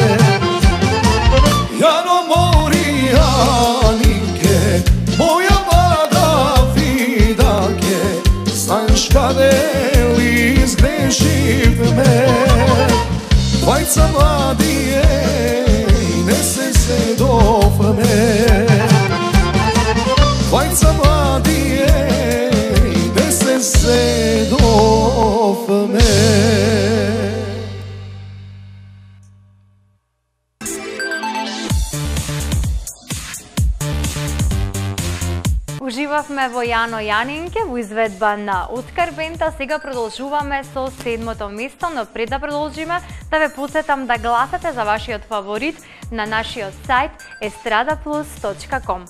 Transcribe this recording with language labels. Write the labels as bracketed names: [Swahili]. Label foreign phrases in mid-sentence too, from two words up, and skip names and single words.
[Macedonian] Јано мори Јанинке, моја млада фиданке, знаш каде ли згрешив ме. Двајца млади, еј, несе се до ме. Двајца млади, еј, несе се до ме. Уживавме во Јано Јанинке во изведба на Оскар Бента. Сега продолжуваме со 7-то место, но пред да продолжиме, да ве потсетам да гласате за вашиот фаворит на нашиот сајт estradaplus.com.